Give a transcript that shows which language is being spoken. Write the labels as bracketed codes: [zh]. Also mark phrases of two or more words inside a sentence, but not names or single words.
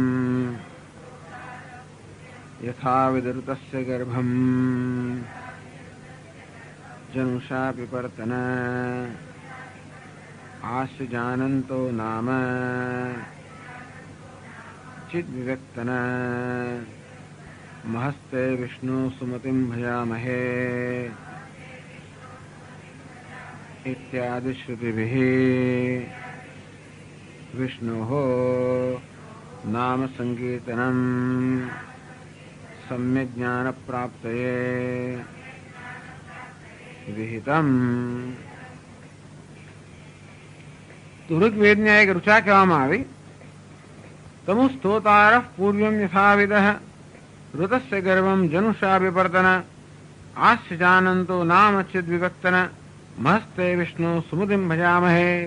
[sa] યથા વિદૃતસ્ય ગર્ભમ જનુષા પિપર્તન આસ્ય જાનંતો નામ ચિદ વિવ્યક્તન મહસ્તે વિષ્ણુ સુમતિમ ભજામહે इत्यादि श्रुतिभिः विष्णोः नाम संकीर्तनम् सम्यक् ज्ञान प्राप्तये विहितम्. [gu] તો ઋગ્વેદની એક ઋચા કહેવામાં આવી. [sa] તમુ સ્તોતારઃ પૂર્વ્યમ યથાવિદઃ ઋતસ્ય ગર્ભમ જનુષા વિપર્તન આસ્ય જાનંતો નામ ચિદ વિવક્તન મસ્તે વિષ્ણુ સુમતિમ ભજામહે.